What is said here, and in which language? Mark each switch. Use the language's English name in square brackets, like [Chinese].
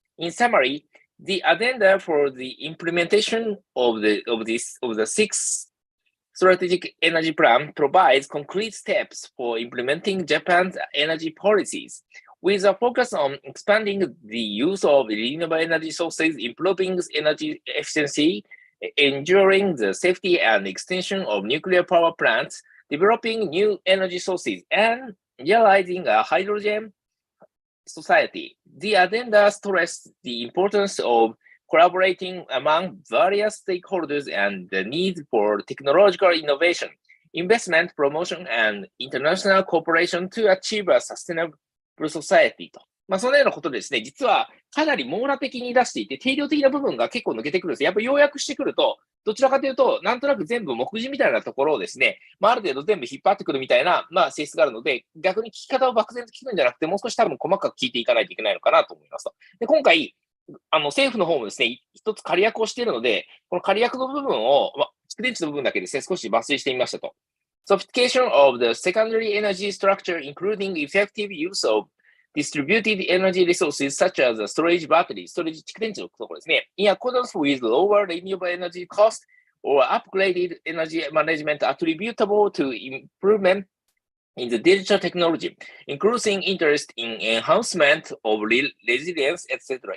[English] In summary, the agenda for the implementation of the Sixth Strategic Energy Plan provides concrete steps for implementing Japan's energy policies, with a focus on expanding the use of renewable energy sources, improving energy efficiency, ensuring the safety and extension of nuclear power plants, developing new energy sources, and realizing a hydrogen society. The agenda stressed the importance of collaborating among various stakeholders and the need for technological innovation, investment promotion, and international cooperation to achieve a sustainable society と。 [Japanese] そのようなことでですね、実はかなり網羅的に出していて、定量的な部分が結構抜けてくるんです。やっぱり要約してくると、どちらかというと、なんとなく全部目次みたいなところをですね、ある程度全部引っ張ってくるみたいな、性質があるので、逆に聞き方を漠然と聞くんじゃなくて、もう少し多分細かく聞いていかないといけないのかなと思いますと。で、今回、政府の方もですね、一つ仮役をしているので、この仮役の部分を、蓄電池の部分だけですね、少し抜粋してみましたと。 [English] Sophistication of the secondary energy structure, including effective use of distributed energy resources such as storage battery, [Japanese] ストレージ蓄電池のところですね。 [English] In accordance with lower renewable energy cost or upgraded energy management attributable to improvement in the digital technology, increasing interest in enhancement of resilience, etc.